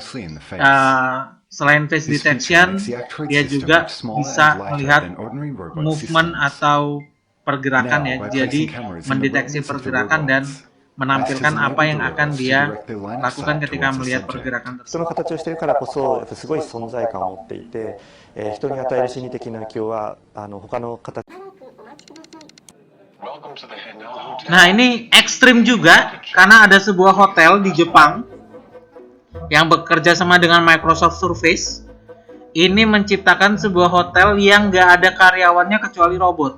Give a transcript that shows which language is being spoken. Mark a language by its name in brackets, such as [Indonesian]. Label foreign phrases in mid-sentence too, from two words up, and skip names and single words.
[Indonesian] Selain [English] face detection, [Indonesian] dia juga bisa melihat movement atau pergerakan ya. Jadi mendeteksi pergerakan dan menampilkan apa yang akan dia lakukan ketika melihat pergerakan tersebut. [Japanese] その形をしているからこそすごい存在感を持っていて、人に与える心理的な影響は他の形。 [Indonesian] Nah ini ekstrim juga karena ada sebuah hotel di Jepang yang bekerja sama dengan Microsoft Surface. Ini menciptakan sebuah hotel yang nggak ada karyawannya kecuali robot.